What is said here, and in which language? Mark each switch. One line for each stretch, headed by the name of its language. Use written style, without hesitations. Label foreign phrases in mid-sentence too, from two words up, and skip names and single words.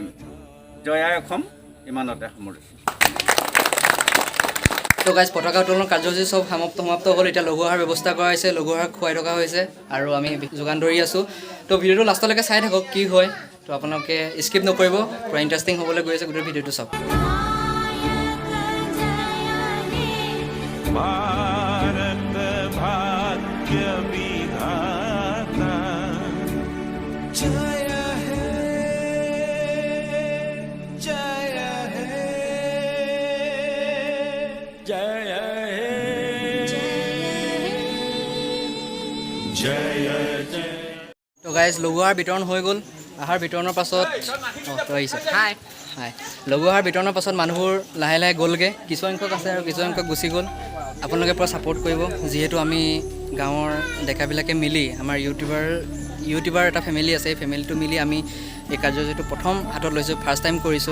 Assamese: জয় আই অসম। ইমানতে সামৰিছোঁ। তো গাইজ, পতাকা উত্তোলন কাৰ্যসূচী চব সমাপ্ত হ'ল। এতিয়া লঘু আহাৰ ব্যৱস্থা কৰা হৈছে, লঘু আহাৰ খুৱাই থকা হৈছে আৰু আমি যোগান ধৰি আছোঁ। তো ভিডিঅ'টো লাষ্টলৈকে চাই থাকক কি হয়। তো আপোনালোকে স্কিপ নকৰিব, পূৰা ইণ্টাৰেষ্টিং হ'বলৈ গৈ আছে গোটেই ভিডিঅ'টো চাওক।
Bangla: ভারত ভাগ্য বিধাতা জয় হে জয় হে জয় হে জয় জয়।
Assamese: তো গাইজ, লঘু আহাৰ বিতৰণ হৈ গ'ল। আহাৰ বিতৰণৰ পাছত আহিছে হাই লঘু আহাৰ বিতৰণৰ পাছত মানুহবোৰ লাহে লাহে গ'লগৈ। কিছুসংখ্যক আছে আৰু কিছুসংখ্যক গুচি গ'ল। আপোনালোকে পূৰা ছাপোৰ্ট কৰিব, যিহেতু আমি গাঁৱৰ ডেকাবিলাকে মিলি, আমাৰ ইউটিউবাৰ এটা ফেমিলি আছে, এই ফেমিলিটো মিলি আমি এই কাৰ্যসূচীটো প্ৰথম হাতত লৈছোঁ,
English: first time
Assamese: কৰিছোঁ।